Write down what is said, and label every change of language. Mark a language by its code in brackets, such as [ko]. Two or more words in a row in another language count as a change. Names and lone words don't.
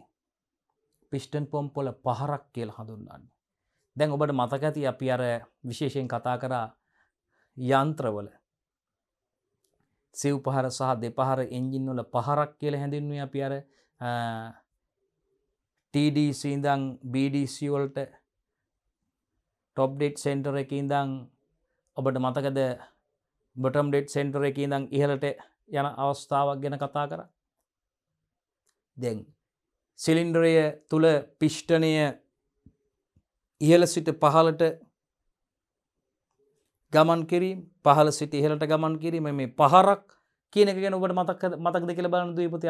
[si] පිස්ටන් පොම්පවල පහරක් කියලා හඳුන්වන්නේ. දැන් ඔබට මතක ඇති අපි අර විශේෂයෙන් කතා කරා යන්ත්‍රවල සිව් පහර සහ දෙපහර එන්ජින් වල පහරක් කියලා හැඳින්වුවේ අපි අර TDC ඉඳන් BDC වලට [en] top dead center [si] එකේ ඉඳන් ඔබට මතකද [en] bottom dead center [si] එකේ ඉඳන් ඉහළට යන අවස්ථාවක් ගැන කතා කරා. දැන් සිලින්ඩරය තුල පිස්ටනය ඉහළ සිට පහළට ගමන් කිරීම, පහළ සිට ඉහළට ගමන් කිරීම, මේ පහරක් කියන එක ගැන ඔබට මතකද කියලා බලන්න දුවේ පුතේ.